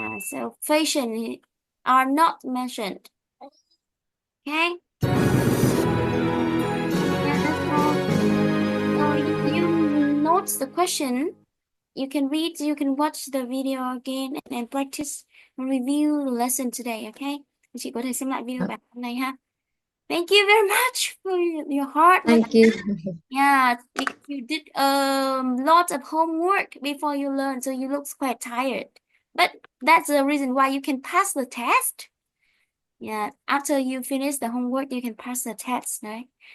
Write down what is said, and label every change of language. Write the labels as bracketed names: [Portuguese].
[English] So fashion are not mentioned. Okay? Yeah, that's all. So if you note the question, you can read, you can watch the video again and practice and review the lesson today, okay? [Vietnamese] Chị có thể xem lại video bài hôm nay ha. [English] Thank you very much for your hard work. Thank you. Yeah, you did a lot of homework before you learn, so you look quite tired. But that's the reason why you can pass the test. Yeah, after you finish the homework, you can pass the test, right?